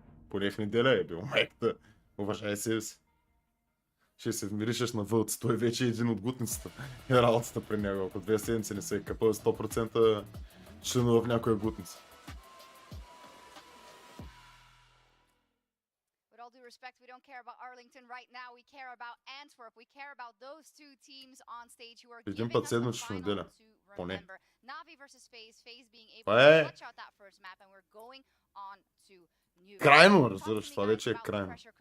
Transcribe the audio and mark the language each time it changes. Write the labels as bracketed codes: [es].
[bg] Поне в неделя е бил майката. Уважай себе си. Ще се вмиришеш на вълци. Той вече е един от гутницата. И работата при него. Ако 2 седмици не се е къпал, 100% членува в някоя гутница. [en] Respect, we don't care about Arlington right now. We care about Antwerp. We care about those two teams on stage who are giving us the final to remember. Navi versus FaZe. FaZe being able to clutch out that first map, and we're going on to new. [bg] Крайно, разбираш, това вече е крайно.